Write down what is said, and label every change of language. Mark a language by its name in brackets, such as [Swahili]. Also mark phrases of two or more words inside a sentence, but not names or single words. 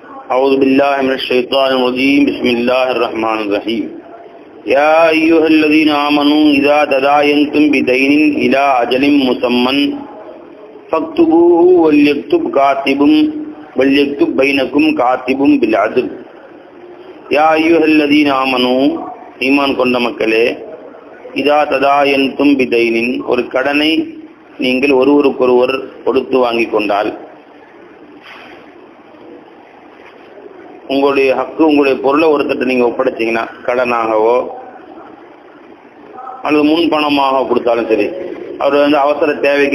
[Arabic] أعوذ بالله من الشيطان الرجيم بسم الله الرحمن الرحيم يا أيها الذين آمنوا إذا تداينتم بدين إلى أجل مسمى فاكتبوه وليكتب بينكم كاتب بالعدل يا أيها الذين آمنوا [Tamil] ஈமான் கொண்ட மக்களே [Arabic] إذا تداينتم بدين [Tamil] ஒரு கடனை நீங்கள் ஒருவருக்கொருவர் கொடுத்து வாங்கி கொண்டால் உங்களுடைய ஹக்கு உங்களுடைய பொருளை ஒருத்தட்ட நீங்கள் ஒப்படைச்சிங்கன்னா கடனாகவோ அல்லது முன் பணமாக கொடுத்தாலும் சரி, அவர் அவசர தேவைக்கு